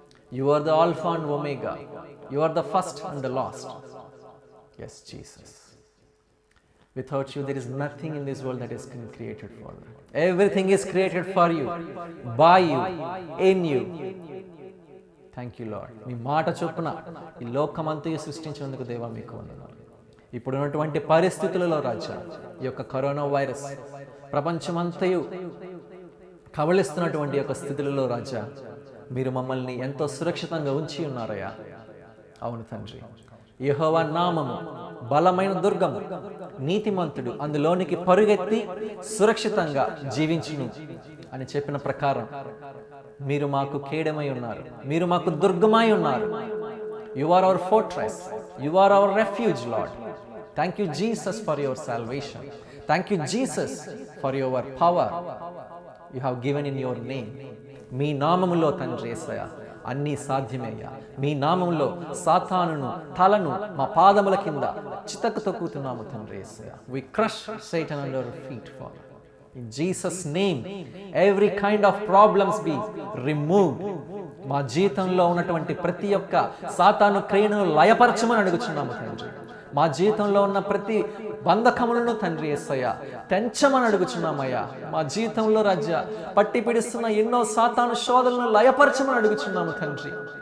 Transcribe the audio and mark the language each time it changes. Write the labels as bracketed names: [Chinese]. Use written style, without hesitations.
[English] You are the Alpha and Omega. You are the first and the last. Yes, Jesus. Without you, there is nothing in this world that is created for you. Everything is created for you, by you, in you. Thank you, Lord. [Telugu] మీ మాట చొప్పున ఈ లోకమంతయు సృష్టించినందుకు దేవా మీకు వందనాలు. ఇప్పుడు ఉన్నటువంటి పరిస్థితులలో రాజా, ఈ యొక్క కరోనా వైరస్ ప్రపంచమంతయు కబళిస్తున్నటువంటి యొక్క స్థితులలో రాజా, మీరు మమ్మల్ని ఎంతో సురక్షితంగా ఉంచి ఉన్నారయ్యా. అవును తండ్రి. యెహోవా నామము బలమైన దుర్గము, నీతిమంతుడు అందులోనికి పరుగెత్తి సురక్షితంగా జీవించును అని చెప్పిన ప్రకారం మీరు మాకు కేడమై ఉన్నారు, మీరు మాకు దుర్గమై ఉన్నారు. [English] You are our fortress, you are our refuge, Lord. Thank you Jesus for your salvation. Thank you Jesus for your power you have given in your name. [Telugu] మీ నామములో తండ్రి యేసయ్యా అన్నీ సాధ్యమయ్యా. మీ నామములో సాతానును తలను మా పాదముల కింద చితకు తొక్కుతున్నాము తండ్రి యేసయ్యా. [English] We crush Satan under our feet, Father. In Jesus' name, every kind of problems be removed. [Telugu] మా జీవితంలో ఉన్నటువంటి ప్రతి ఒక్క సాతాను క్రియను లయపరచమని అడుగుచున్నాము తండ్రి. మా జీవితంలో ఉన్న ప్రతి బంధకములను తండ్రి యేసయ్య తెంచమని అడుగుచున్నామయ్యా. మా జీవితంలో రాజా పట్టి పిడిస్తున్న ఎన్నో సాతాను శోధనలను లయపరచమని అడుగుచున్నాము తండ్రి.